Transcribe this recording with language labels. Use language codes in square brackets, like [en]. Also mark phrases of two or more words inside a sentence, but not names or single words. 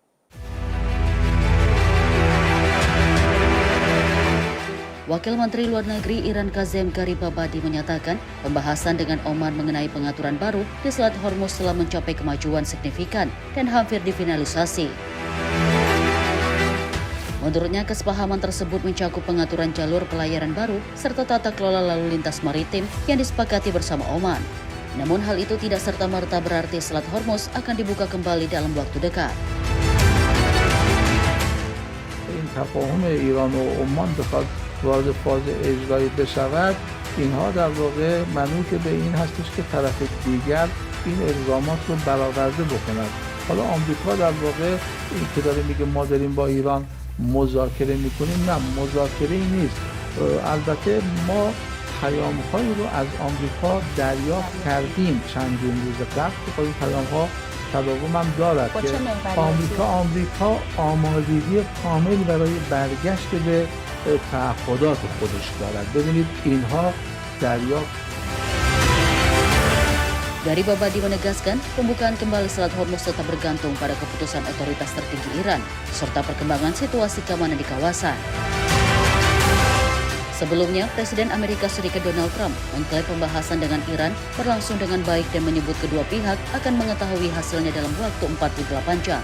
[id] Wakil Menteri Luar Negeri Iran Kazem Garibabadi menyatakan pembahasan dengan Oman mengenai pengaturan baru di Selat Hormuz telah mencapai kemajuan signifikan dan hampir difinalisasi. Menurutnya, kesepahaman tersebut mencakup pengaturan jalur pelayaran baru serta tata kelola lalu lintas maritim yang disepakati bersama Oman. Namun hal itu tidak serta-merta berarti Selat Hormuz akan dibuka kembali dalam waktu dekat. [fa] این تفاهم ایران و عمان بخواد وارد فاز اجرایی بشود، اینها در واقع منوط به این هستش که طرف دیگر این الزامات رو برآورده بکند. حالا آمریکا در واقع این که داره میگه ما داریم با ایران مذاکره میکنیم، نه، مذاکره ای نیست. البته ما پیام‌هایی رو از آمریکا دریافت کردیم چندین روز قبل که این پیام‌ها تداوم هم دارد که آمریکا آمادگی کامل برای برگشت به تعهدات خودش دارد. ببینید اینها دریافت. [id] Garibabadi menegaskan pembukaan kembali Selat Hormuz tetap bergantung pada keputusan otoritas tertinggi Iran serta perkembangan situasi keamanan di kawasan. Sebelumnya, Presiden Amerika Serikat Donald Trump mengklaim pembahasan dengan Iran berlangsung dengan baik dan menyebut kedua pihak akan mengetahui hasilnya dalam waktu 48 jam.